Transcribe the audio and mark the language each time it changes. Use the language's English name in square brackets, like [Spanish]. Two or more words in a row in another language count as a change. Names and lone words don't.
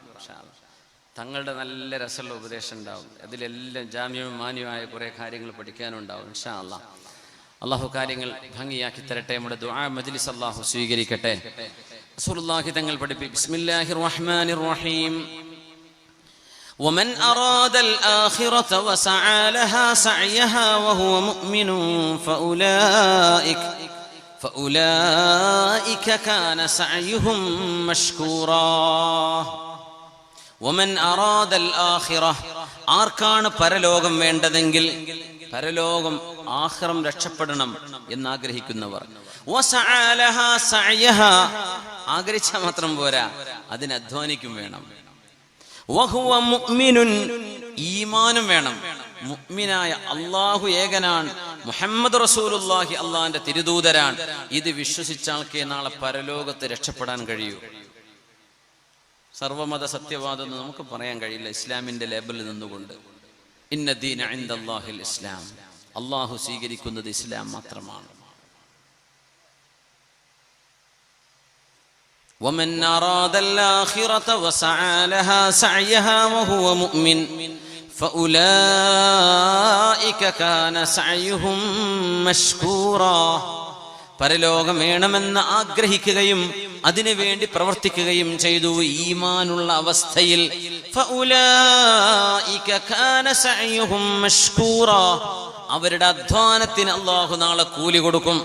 [Malayalam] തങ്ങളുടെ നല്ല രസമുള്ള ഉപദേശം ഉണ്ടാവും. അതിലെല്ലാം ജാമ്യവും മാന്യമായ കുറേ കാര്യങ്ങൾ പഠിക്കാനുണ്ടാവും. [Arabic] إن شاء الله. [Malayalam] അള്ളാഹു കാര്യങ്ങൾ ഭംഗിയാക്കി തരട്ടെ. നമ്മുടെ ദുആ മജ്ലിസ് അള്ളാഹു സ്വീകരിക്കട്ടെ. റസൂലുള്ളാഹി തങ്ങൾ പഠിപ്പിച്ചു, [Arabic] بسم الله الرحمن الرحيم. ومن أراد الآخرة وسعى لها سعيها وهو مؤمن فأولئك كان سعيهم مشكورا. ومن أراد الآخرة [Malayalam] ആർക്കാണ് പരലോകം വേണ്ടതെങ്കിൽ, പരലോകം ആഖിറം രക്ഷപ്പെടണം എന്നാഗ്രഹിക്കുന്നവർ, [Arabic] وسعى لها سعيها [Malayalam] ആഗ്രഹിച്ചാൽ മാത്രം പോരാ, അതിന് അധ്വാനിക്കും വേണം. [Arabic] وهو مؤمن [Malayalam] ഈമാനും വേണം. മുഅ്മിനായ അല്ലാഹു ഏകനാണ്, [Arabic] محمد رسول الله [Malayalam] അല്ലാഹുവിന്റെ തിരുദൂതരാണ്. ഇത് വിശ്വസിച്ച ആൾക്കേ നാളെ പരലോകത്ത് രക്ഷപ്പെടാൻ കഴിയൂ. സർവമത സത്യവാദം നമുക്ക് പറയാൻ കഴിയില്ല ഇസ്ലാമിന്റെ ലേബലിൽ നിന്നുകൊണ്ട്. [Arabic] إن الدين عند الله الإسلام, [Malayalam] അല്ലാഹു സ്വീകരിക്കുന്നത് ഇസ്ലാം മാത്രമാണ്. [Arabic] ومن أراد الآخرة وسعى لها سعيها وهو مؤمن فأولئك كان سعيهم مشكورا. [Malayalam] പരലോകം വേണമെന്ന് ആഗ്രഹിക്കുകയും അതിനുവേണ്ടി പ്രവർത്തിക്കുകയും ചെയ്തു ഈമാനുള്ള അവസ്ഥയിൽ, [Arabic] فأولئك كان سعيهم مشكورا, [Malayalam] അവരുടെ അധ്വാനത്തിന് അല്ലാഹു നാളെ കൂലി കൊടുക്കും.